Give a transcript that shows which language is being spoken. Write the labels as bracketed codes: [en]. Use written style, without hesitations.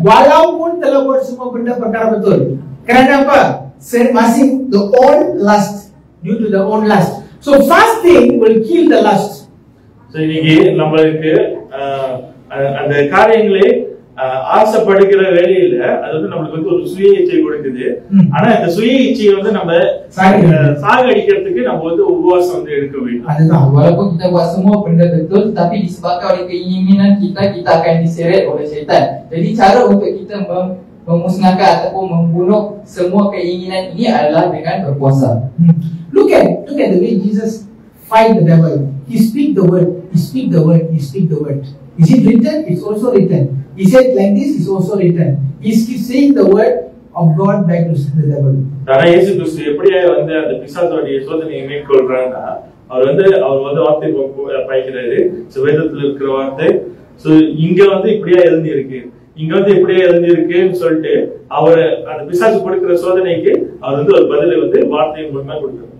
[ms] Walaupun telah buat semua benda perkara betul. Kerana apa? [en] Masing the own lust, due to the own lust. So fasting will kill the lust. [ta] So இன்னைக்கு நம்மளுக்கு அந்த காரியங்களே ஆசைப்படுகிற வேலையில அது வந்து நம்மளுக்கு வந்து ஒரு சுய இச்சை கொடுக்குது. ஆனா இந்த சுய இச்சையை வந்து நம்ம சாகடிக்கிறதுக்கு நம்ம வந்து உபவாசம் வந்து எடுக்க வேண்டும். [ms] அதுதான், walaupun kita buat semua benda betul, tapi disebabkan oleh keinginan kita akan diseret oleh syaitan. Jadi cara untuk kita memusnahkan ataupun membunuh semua keinginan ini adalah dengan berpuasa. [en] Look at the way Jesus fight the devil. He speak the word, he speak the word, he speak the word. Is it written? It's also written. He said like this, it's also written. He keeps saying the word of God back to the devil. [ta] ஆனா இயேசு கிறிஸ்து எப்படியே வந்து அந்த பிசாசோடைய சோதனையை மேற்கொள்றாங்கன்னா அவர் வந்து வார்த்தை பாய்க்கிறாரு. வேதத்துல இருக்கிற வார்த்தை இங்க வந்து இப்படியா எழுதி இருக்கு, இங்க வந்து இப்படியே எழுதி இருக்குன்னு சொல்லிட்டு அவர் அந்த பிசாசு கொடுக்கிற சோதனைக்கு அவர் வந்து ஒரு பதிலை வந்து வார்த்தையின் மூலமா கொடுக்கிறார்.